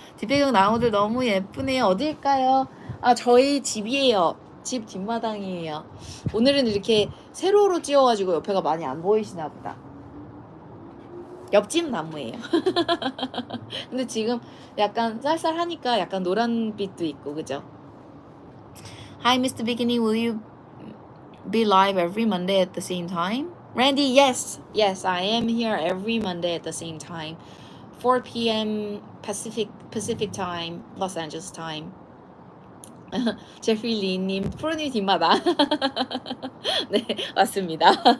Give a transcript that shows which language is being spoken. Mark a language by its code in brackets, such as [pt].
[ko] 뒷배경 나무들 너무 예쁘네요. 어딜까요? 아, 저희 집이에요. 집 뒷마당이에요. 오늘은 이렇게 세로로 찌어가지고 옆에가 많이 안 보이시나 보다. 옆집 나무예요. 근데 지금 약간 쌀쌀하니까 약간 노란빛도 있고, 그죠? [en] Hi, Mr. Bikini. Will you be live every Monday at the same time? Randy, yes, I am here every Monday at the same time, 4 p.m. Pacific time, Los Angeles time. [ko] 제프리 리님, 프로님 뒷마당. 네, 맞습니다.